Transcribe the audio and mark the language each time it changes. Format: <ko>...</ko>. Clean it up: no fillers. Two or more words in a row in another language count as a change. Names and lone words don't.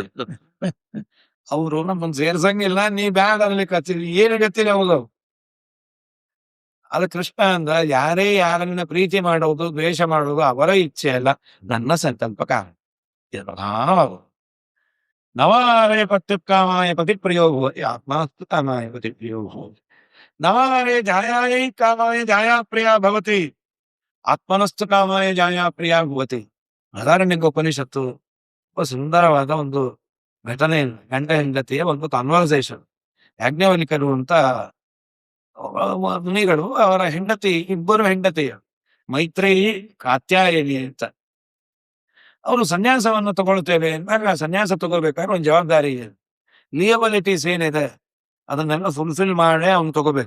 <kn>ಅವ್ರು ನಮ್ಮನ್ ಸೇರ್ಸಂಗಿಲ್ಲ, ನೀ ಬ್ಯಾಗ್ ಅನ್ಲಿಕ್ಕೆ ಹಚ್ಚಿದ್ರಿ, ಏನು ಗತ್ತಿಲ್ಲ ಹೌದು. ಅದು ಕೃಷ್ಣ ಅಂದ್ರ ಯಾರೇ ಯಾರನ್ನ ಪ್ರೀತಿ ಮಾಡೋದು, ದ್ವೇಷ ಮಾಡೋದು ಅವರ ಇಚ್ಛೆ ಅಲ್ಲ, ನನ್ನ ಸಂಕಲ್ಪ ಕಾರಣ.</kn> <sa>ನವಾರೇ ಪತ್ಯುತ್ಕಾಮಾಯ ಪತಿಪ್ರಿಯೋ ಭವತಿ, ಆತ್ಮಾಸ್ತು ಕಾಮಾಯ ಪತಿಪ್ರಿಯೋ ಭವತಿ. ನವಾರೇ ಜಾಯಾಯೈ ಕಾಮಾಯ ಜಾಯಾ ಪ್ರಿಯ ಭವತಿ, ಆತ್ಮನಸ್ತು ಕಾಮಾಯ ಜಾಯಾ ಪ್ರಿಯ ಭವತಿ.</sa> <kn>ಉಪನಿಷತ್ತು ಸುಂದರವಾದ ಒಂದು ಘಟನೆ, ಗಂಡ ಹೆಂಡತಿಯ ಒಂದು ಕಾನ್ವರ್ಸೇಷನ್. ಯಾಜ್ಞವಲ್ಕ್ಯರು ಅಂತ ಮುನಿಗಳು, ಅವರ ಹೆಂಡತಿ, ಇಬ್ಬರು ಹೆಂಡತಿಯ ಮೈತ್ರೇಯಿ ಕಾತ್ಯಾಯನಿ ಅಂತ. ಅವರು ಸನ್ಯಾಸವನ್ನು ತಗೊಳ್ತೇವೆ ಅಂದಾಗ, ಸನ್ಯಾಸ ತಗೋಬೇಕಾದ್ರೆ ಒಂದು ಜವಾಬ್ದಾರಿ ಇದೆ, ಲಿಯಬಿಲಿಟೀಸ್ ಏನಿದೆ ಅದನ್ನೆಲ್ಲ ಫುಲ್ಫಿಲ್ ಮಾಡೇ ಅವ್ನು ತಗೋಬೇಕು.</kn>